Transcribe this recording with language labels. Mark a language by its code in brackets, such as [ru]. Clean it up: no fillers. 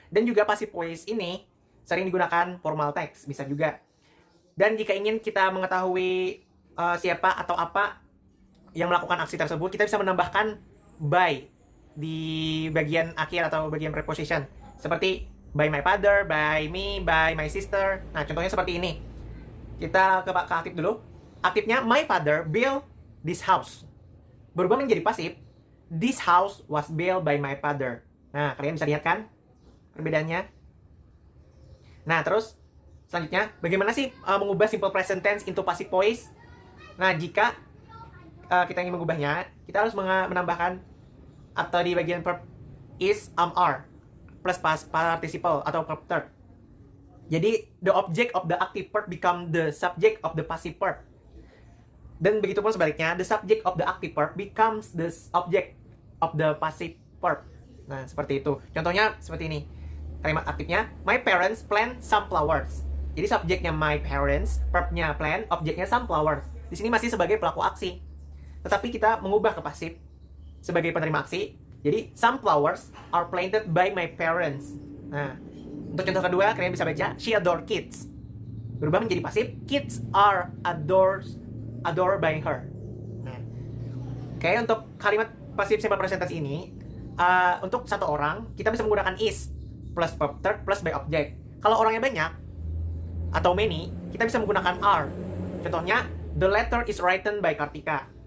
[id] Dan juga passive voice ini sering digunakan formal text, bisa juga. Dan jika ingin kita mengetahui siapa atau apa yang melakukan aksi tersebut, kita bisa menambahkan by di bagian akhir atau bagian preposition. Seperti [en] by my father, by me, by my sister. [id] Nah, contohnya seperti ini. Kita ke aktif dulu. [en] Aktifnya, my father built this house. [id] Berubah menjadi pasif, [en] this house was built by my father. [id] Nah, kalian bisa lihat kan perbedaannya? Nah, terus selanjutnya, bagaimana sih mengubah simple present tense into passive voice? Nah, jika kita ingin mengubahnya, kita harus menambahkan atau di bagian verb is, are plus past participle atau verb third. [en] Jadi the object of the active verb become the subject of the passive verb. [id] Dan begitu pun sebaliknya, [en] the subject of the active verb becomes the object of the passive verb. [id] Nah, seperti itu. Contohnya seperti ini. Kalimat aktifnya, [en] my parents plant some flowers. [id] Jadi subjeknya [en] my parents, verbnya plant, objeknya some flowers. [id] Di sini masih sebagai pelaku aksi. Tetapi kita mengubah ke pasif sebagai penerima aksi. [en] Jadi, some flowers are planted by my parents. [id] Nah, untuk contoh kedua, kalian bisa baca, [en] she adore kids. [id] Berubah menjadi pasif, [en] kids are adored by her. [id] Nah, oke, untuk kalimat pasif simple present tense ini, untuk satu orang, kita bisa menggunakan is plus verb third plus by object. Kalau orangnya banyak, atau many, kita bisa menggunakan are. [en] Contohnya, the letter is written by Kartika.